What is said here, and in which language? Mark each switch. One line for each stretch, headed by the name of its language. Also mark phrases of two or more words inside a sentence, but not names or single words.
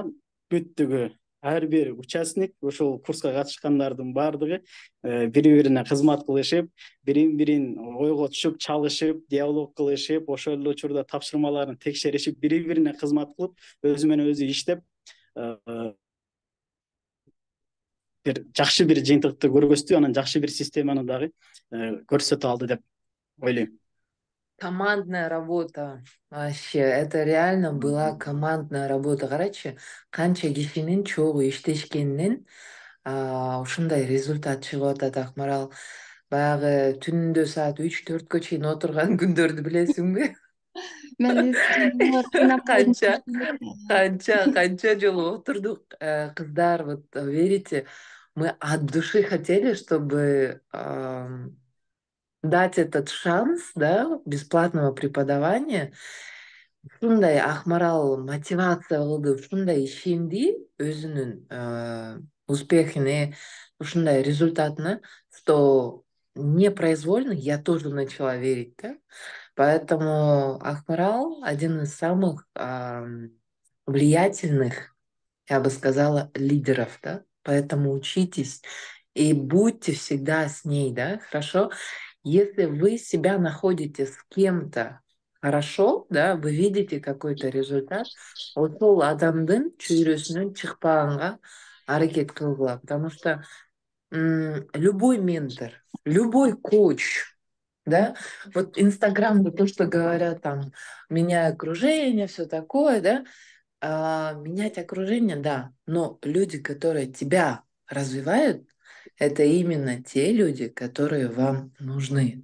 Kyrgyz: Бүттүгү ар бир участник ошол курска катышкандардын баардыгы бири бирине кызмат кылышып, бирин бирин ойго түшүп, чалышып, диалог кылышып, ошол эле учурда тапшырмаларын текшеришип, бири бирине кызмат кылып, өзү менен өзү иштеп, бир жакшы бир жыйынтыкты көргөздү, анан жакшы бир системаны дагы көрсөтө алды деп ойлойм.
Russian: Командная работа. Вообще, это реально была командная работа. Короче,
Kyrgyz: канча кишинин чогуу иштешкенинен ушундай результат чыгып атат, Акмарал. Баягы түндө саат 3-4кө чейин отурган күндөрдү билесиңби? Мен Канча жолу отурдук, кыздар,
Russian: вот верите, мы от души хотели, чтобы дать этот шанс, да, бесплатного преподавания.
Kyrgyz: Ушундай Акмарал мотивация кылды, ушундай ишенди өзүнүн успехине, ушундай результатына,
Russian: что непроизвольно я тоже начала верить, да. Поэтому Акмарал один из самых влиятельных, я бы сказала, лидеров, да. Поэтому учитесь и будьте всегда с ней, да, хорошо? Если вы себя находите с кем-то хорошо, да, вы видите какой-то результат,
Kyrgyz: ошол адамдын чөйрөсүнөн чыкпаганга аракет кылгыла,
Russian: потому что любой ментор, любой коуч, да, вот Инстаграм, то, что говорят там, меняй окружение, все такое, да, менять окружение, да, но люди, которые тебя развивают, это именно те люди, которые вам нужны.